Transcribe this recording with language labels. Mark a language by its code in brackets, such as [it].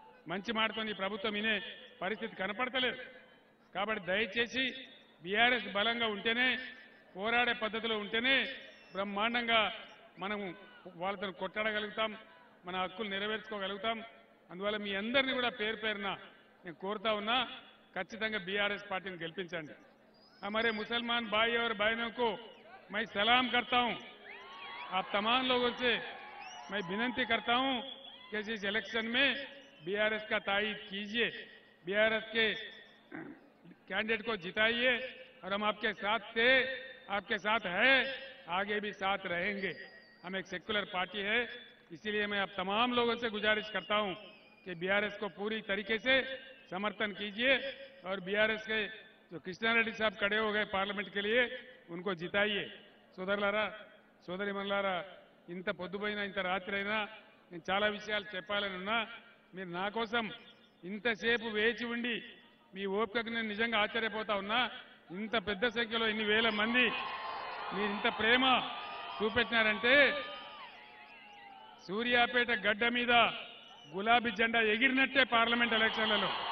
[te] మంచి మాటతో ఈ ప్రభుత్వం వినే పరిస్థితి కనపడతలేదు. కాబట్టి దయచేసి బీఆర్ఎస్ బలంగా ఉంటేనే, పోరాడే పద్ధతిలో ఉంటేనే బ్రహ్మాండంగా మనం వాళ్ళతో కొట్టాడగలుగుతాం, మన హక్కులు నెరవేర్చుకోగలుగుతాం. అందువల్ల మీ అందరినీ కూడా పేరు పేరున నేను కోరుతా ఉన్నా, ఖచ్చితంగా బీఆర్ఎస్ పార్టీని గెలిపించండి. [hi] हमारे मुसलमान भाई और बहनों को मैं सलाम करता हूं। आप तमाम लोगों से मैं विनती करता हूं कि इस इलेक्शन में बीआरएस का तायीद कीजिए, बीआरएस के कैंडिडेट को जिताइए और हम आपके साथ थे, आपके साथ है, आगे भी साथ रहेंगे। हम एक सेक्युलर पार्टी है, इसीलिए मैं आप तमाम लोगों से गुजारिश करता हूं कि बीआरएस को पूरी तरीके से समर्थन कीजिए और बीआरएस के जो कृष्णारेड्डी साहब खड़े हो गए पार्लियामेंट के लिए, उनको जिताइए। [te] సోదరులారా, సోదరిమణులారా, ఇంత పొద్దుపోయినా ఇంత రాత్రి అయినా నేను చాలా విషయాలు చెప్పాలని ఉన్నా. మీరు నా కోసం ఇంతసేపు వేచి ఉండి మీ ఓపికకు నేను నిజంగా ఆశ్చర్యపోతా ఉన్నా. ఇంత పెద్ద సంఖ్యలో ఇన్ని వేల మంది మీరు ఇంత ప్రేమ చూపెట్టినారంటే సూర్యాపేట గడ్డ మీద గులాబీ జెండా ఎగిరినట్టే పార్లమెంట్ ఎలక్షన్లలో.